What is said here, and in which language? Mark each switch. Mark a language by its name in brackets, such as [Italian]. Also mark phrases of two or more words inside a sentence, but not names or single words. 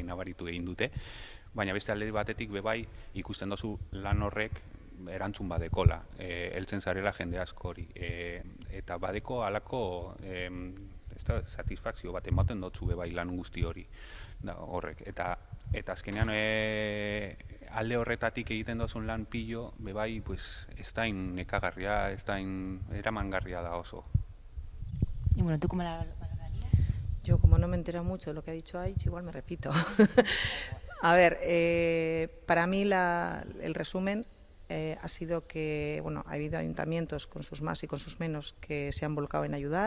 [Basque] nabaritu egin dute, baina beste alde batetik bebai ikusten dozu lan horrek erantzun badekola, heltzen zarela jende askori, eta badeko halako satisfakzio bat ematen dotzu bebai lan guzti hori horrek, eta azkenean alde horretatik egiten dozun lan pilo bebai ez da nekagarria, ez da eramangarria da oso. [Spanish] Y bueno, ¿tú cómo la valorarías? Yo, como no me entero mucho de lo que ha dicho Aich, igual me repito. A ver, para mí el resumen ha sido que, bueno, ha habido ayuntamientos con sus más y con sus menos que se han volcado en ayudar.